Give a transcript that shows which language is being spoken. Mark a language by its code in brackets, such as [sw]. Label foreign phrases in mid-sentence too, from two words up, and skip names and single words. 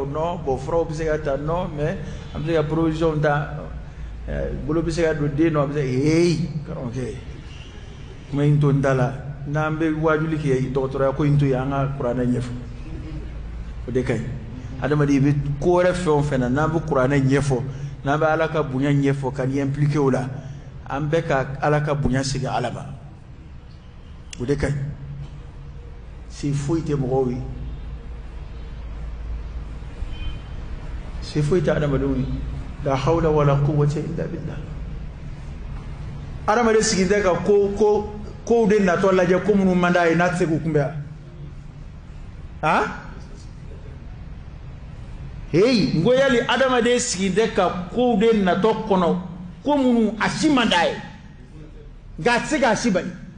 [fr] non bon [bm] furaw bɛ se ka ta non mais an bɛ se ka provision ta bolo bɛ se ka don den nɔ a bɛ se karamɔgɔkɛ kuma in to n da la n'an bɛ wajuli kɛ dɔgɔtɔrɔya ko in to yen an ka kuranɛ ɲɛfɔ o de ka ɲi adamaden i bɛ ko wɛrɛ fɛn o fɛn na n'an bɛ kuranɛ ɲɛfɔ n'an bɛ ala ka bonya ɲɛfɔ ka ni impliqué o la an bɛ ka ala ka bonya segin ala ma o de ka ɲi se foyi tɛ mɔgɔw ye se foyi tɛ adamadenw ye [ar] لا حول ولا قوة إلا بالله [bm] adamaden sigin tɛ ka kow de natɔ lajɛ ko minnu man d'a ye n'a tɛ se k'u kunbɛn n ko yali adamaden sigin tɛ ka kow de natɔ kɔnɔ ko minnu a si man d'a ye nka a tɛ se k'a si bali